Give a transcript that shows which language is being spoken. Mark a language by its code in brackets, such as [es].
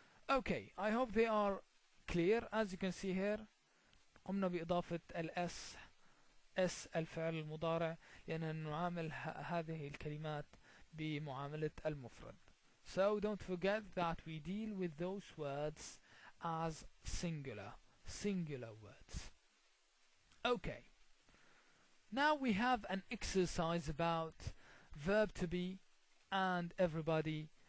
[en] Okay, I hope they are clear. As you can see here [ar] قمنا بإضافة S الفعل المضارع لأننا نعامل هذه الكلمات بمعاملة المفرد. [en] So don't forget that we deal with those words as singular words. Okay, now we have an exercise about verb to be and everybody